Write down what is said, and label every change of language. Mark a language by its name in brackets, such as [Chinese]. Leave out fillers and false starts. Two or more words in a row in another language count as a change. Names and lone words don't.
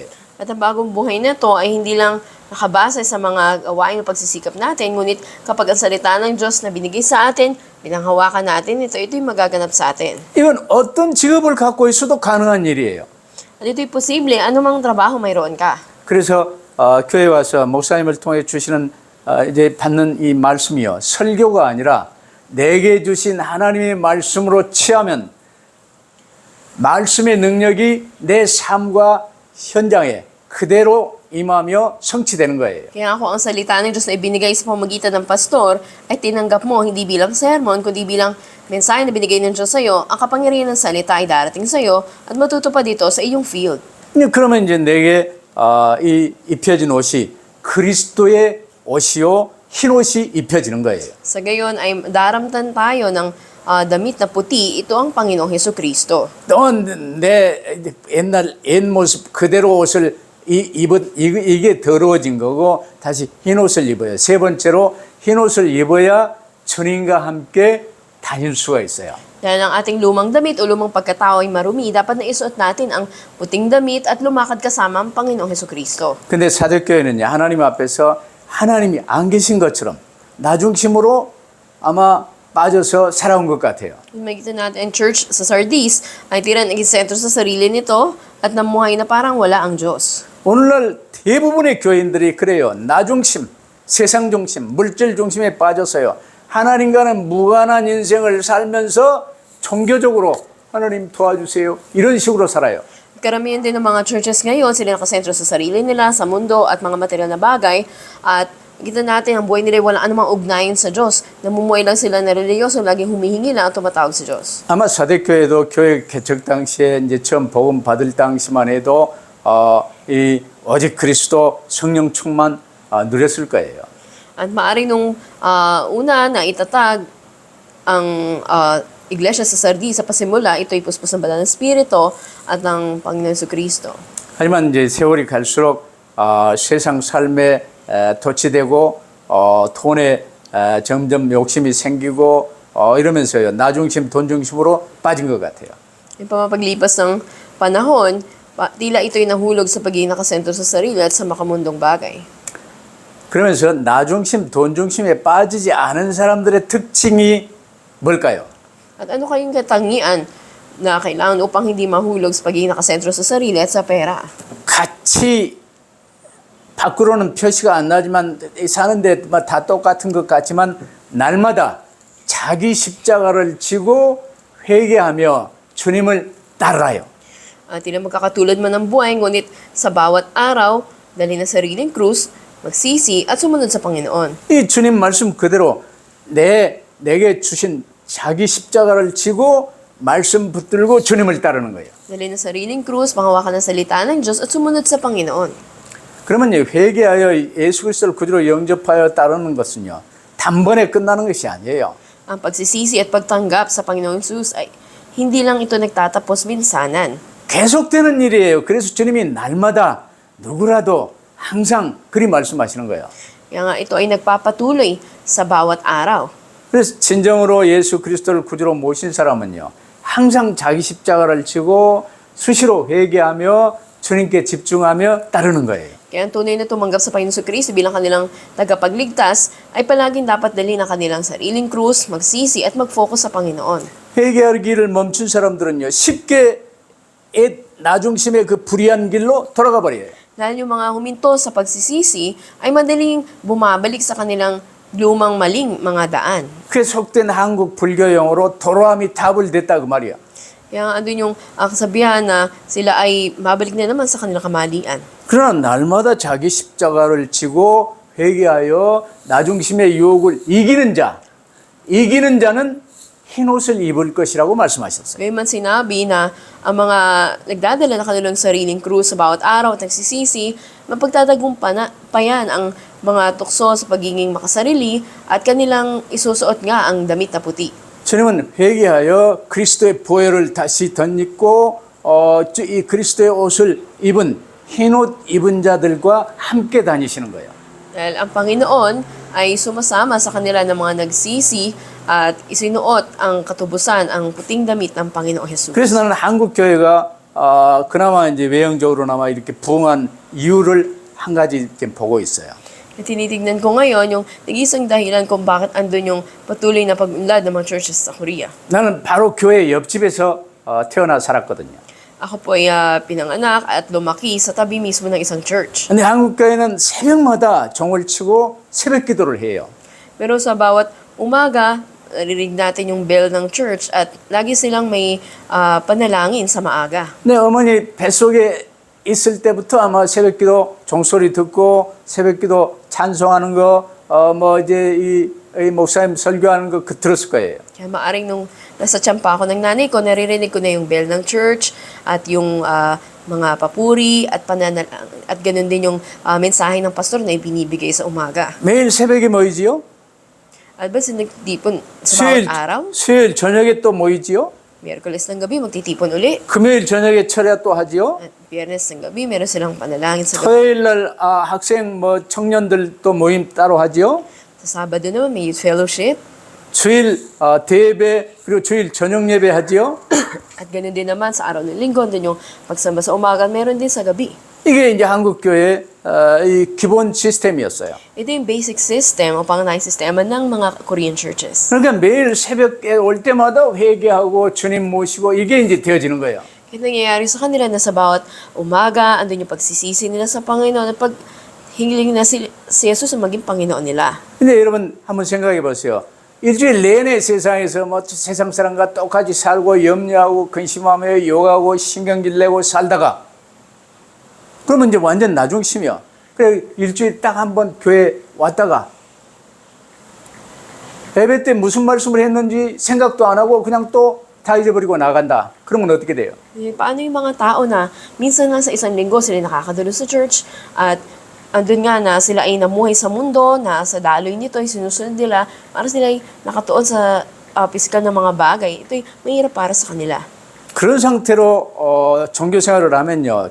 [Filipino] At ang bagong buhay na to ay hindi lang nakabase sa mga gawain o pagsisikap natin, ngunit kapag ang salita ng Diyos na binigay sa atin, binanghawakan natin, ito'y magaganap sa atin. [Korean] 이건 어떤 직업을 갖고 있어도 가능한 일이에요. [Filipino] At ito'y posible, anumang trabaho mayroon ka. [Korean] 그래서 교회 와서 목사님을 통해 주시는 이제 받는 이 말씀이요 설교가 아니라 내게 주신 하나님의 말씀으로 취하면 말씀의 능력이 내 삶과 현장에 그대로 임하며 성취되는 거예요. [Filipino] Kaya ako ang salita ng Diyos na ibinigay sa pamamagitan ng pastor ay tinanggap mo hindi bilang sermon, kundi bilang mensahe na binigay ng Diyos sa iyo, ang kapangyarihan ng salita ay darating sa iyo at matutupad dito sa iyong field. [Korean] 그러면 이제 내게 이 입혀진 옷이 그리스도의 옷이요 흰 옷이 입혀지는 거예요. [Filipino] Sa gayon ay daramtan tayo ng damit na puti, ito ang Panginoong Hesukristo. [Korean] 넌 내 옛날 옛 모습 그대로 옷을 이게 더러워진 거고 다시 흰 옷을 입어요. 세 번째로 흰 옷을 입어야 주님과 함께 다닐 수가 있어요. [Filipino] Dahil ang ating lumang damit o lumang pagkatao ay marumi, dapat na isuot natin ang puting damit at lumakad kasama ang Panginoong Hesukristo. [Korean] 근데 사도교회는요 하나님 앞에서 하나님이 안 계신 것처럼 나 중심으로 아마 빠져서 살아온 것 같아요. [Filipino] Makita natin ang church sa Sardis ay tira naging sentro sa sarili nito at namuhay na parang wala ang Diyos. [Korean] 오늘날 대부분의 교인들이 그래요. 나 중심, 세상 중심, 물질 중심에 빠져서요. 하나님과는 무관한 인생을 살면서 종교적으로 하나님 도와주세요. 이런 식으로 살아요. [Filipino] Karamihan din ng mga churches ngayon, sila nakasentro sa sarili nila, sa mundo at mga material na bagay at Kita natin ang buhay nila walang anumang ugnayan sa Diyos. Namumuhay lang sila na reliyoso, laging humihingi lang at tumatawag sa Diyos. [Korean] 아마 사대교회도 교회 개척 당시에 이제 처음 복음 받을 당시만 해도 이 오직 그리스도 성령 충만 누렸을 거예요. [Filipino] At maaari nung una na itatag ang iglesia sa Sardi sa pasimula, ito'y puspos ng banal na Espiritu at ng Panginoon Jesucristo. [Korean] 하지만 이제 세월이 갈수록 세상 삶에 도취되고 돈에 점점 욕심이 생기고 이러면서요 나 중심, 돈 중심으로 빠진 것 같아요. [Filipino] Yung pamapaglipas ng panahon, tila ito'y nahulog sa pagiging nakasentro sa sarili at sa makamundong bagay. [Korean] 그러면서 나 중심, 돈 중심에 빠지지 않은 사람들의 특징이 뭘까요? [Filipino] At ano kayong katangian na kailangan upang hindi mahulog sa pagiging nakasentro sa sarili at sa pera? [Korean] 같이 밖으로는 표시가 안 나지만 사는데 다 똑같은 것 같지만 날마다 자기 십자가를 지고 회개하며 주님을 따라요. [Filipino] At tila magkakatulad man ng buhay, ngunit sa bawat araw, dali na sariling krus, magsisi at sumunod sa Panginoon. [Korean] 이 주님 말씀 그대로 내게 주신 자기 십자가를 지고 말씀 붙들고 주님을 따르는 거예요. [Filipino] Dali na sariling krus, panghawakan ng salita ng Diyos at sumunod sa Panginoon. [Korean] 그러면 회개하여 예수 그리스도를 구주로 영접하여 따르는 것은요. 단번에 끝나는 것이 아니에요. [Filipino] Ang pagsisisi at pagtanggap sa Panginoong Jesus ay hindi lang ito nagtatapos minsanan. [Korean] 계속되는 일이에요. 그래서 주님이 날마다 누구라도 항상 그리 말씀하시는 거예요. [Filipino] Kaya nga ito ay nagpapatuloy sa bawat araw. [Korean] 그래서 진정으로 예수 그리스도를 구주로 모신 사람은요. 항상 자기 십자가를 지고 수시로 회개하며 주님께 집중하며 따르는 거예요. [Filipino] Kaya ang tunay na tumanggap sa Panginoon Kristo bilang kanilang tagapagligtas ay palaging dapat dali na kanilang sariling krus, magsisi at mag-focus sa Panginoon. [Korean] 회개하기를 멈춘 사람들은요. 쉽게 나중심의 그 불의한 길로 돌아가 버려요. [Filipino] Dahil yung mga huminto sa pagsisisi ay madaling bumabalik sa kanilang lumang maling mga daan. [Korean] 그게 속된 한국 불교 용어로 도로함이 답을 됐다 그 말이야. [Filipino] Kaya andun yung kasabihan na sila ay mabalik na naman sa kanilang kamalian. [Korean] 그러나 날마다 자기 십자가를 지고 회개하여 나중심의 유혹을 이기는 자는 흰 옷을 입을 것이라고 말씀하셨어요. [Filipino] Gayun man sinabi na ang mga nagdadala na kanilang sariling krus sa bawat araw at nagsisisi, mapagtatagumpayan ang mga tukso sa pagiging makasarili at kanilang isusuot nga ang damit na puti. [Korean] 주님은 회개하여 그리스도의 보혈을 다시 덧입고 이 그리스도의 옷을 입은 흰 옷 입은 자들과 함께 다니시는 거예요. [Filipino] Dahil ang Panginoon ay sumasama sa kanila ng mga nagsisi at isinuot ang katubusan, ang puting damit ng Panginoong Jesus. [Korean] 그래서 나는 한국 교회가 그나마 이제 외형적으로나마 이렇게 부흥한 이유를 한 가지 이렇게 보고 있어요. [Filipino] Tinitignan ko ngayon yung nag-isang dahilan kung bakit andun yung patuloy na pag-unlad ng mga churches sa Korea. [Korean] 나는 바로 교회 옆집에서 태어나 살았거든요. [Filipino] Ako po ay pinanganak at lumaki sa tabi mismo ng isang church. [Korean] 근데 한국 교회는 새벽마다 종을 치고 새벽 기도를 해요. [Filipino] Pero sa bawat umaga, narinig natin yung bell ng church at lagi silang may panalangin sa maaga. [Korean] 내 어머니 뱃속에 있을 때부터 아마 새벽기도 종소리 듣고 새벽기도 찬송하는 거, 이제 이 목사님 설교하는 거 들었을 거예요. [Filipino] Kaya maaring nung nasa tiyampa ako ng nanay ko, naririnig ko na yung bell ng church at yung mga papuri at at ganun din yung mensahe ng pastor na ibinibigay sa umaga. [Korean] 매일 새벽에 모이지요? [Filipino] At ba sinagtipon sa bawat araw? [Korean] 수요일 저녁에 또 모이지요? [Filipino] Miyerkules ng gabi, magtitipon uli. [Korean] 금요일 저녁에 철야 또 하지요? [Filipino] At Biyernes ng gabi, meron silang panalangin sa gabi. [Korean] 토요일 날 학생 청년들 또 모임 따로 하지요? [Filipino] Sa Sabado naman, may [English] youth fellowship. [Korean] 주일 대예배 그리고 주일 저녁 예배 하지요? [Filipino] At ganun din naman sa araw ng linggo, din yung pagsamba sa umaga, meron din sa gabi. [Korean] 이게 이제 한국 교회 이 기본 시스템이었어요. [Filipino] Ito yung [English] basic system [Filipino] o pangunahing sistema ng mga [English] Korean churches. [Korean] 그러니까 매일 새벽에 올 때마다 회개하고 주님 모시고 이게 이제 되어지는 거예요. [Filipino] Ito nangyayari sa kanila na sa bawat umaga, andun yung pagsisisi nila sa Panginoon at paghingiling na si Jesus na maging Panginoon nila. [Korean] 근데 여러분 한번 생각해 보세요. 일주일 내내 세상에서 세상 사람과 똑같이 살고 염려하고 근심하며 욕하고 신경질 내고 살다가 그러면 이제 완전 나중심이야. 그래 일주일 딱 한 번 교회 왔다가 예배 때 무슨 말씀을 했는지 생각도 안 하고 그냥 또 다 잊어버리고 나간다. 그러면 어떻게 돼요? [Filipino] Eh, paano yung mga tao na minsan nga sa isang linggo sila nakakadalo sa church at andun nga na sila ay namuhay sa mundo, na sa daloy nito ay sinusunod nila para sila ay nakatuon sa pisikal na mga bagay. Ito'y mahirap para sa kanila. [Korean] 그런 상태로 종교 생활을 하면요.